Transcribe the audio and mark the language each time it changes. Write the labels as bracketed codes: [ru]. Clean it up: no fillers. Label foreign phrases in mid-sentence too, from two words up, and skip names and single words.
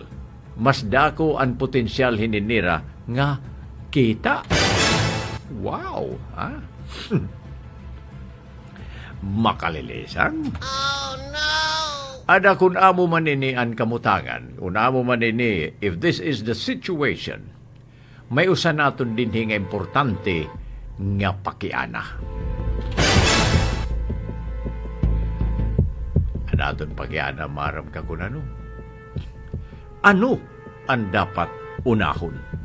[war] Mas dako ang potensyal hininira nga kita. Wow! Makalilisan. [en] Oh no! [war] Ada kun amo manini ang kamutangan, amo manini, [en] if this is the situation, [war] may usa naton din nga importante nga pakiana. Anaton pakiana maram ka kun ano? Ano ang dapat unahon?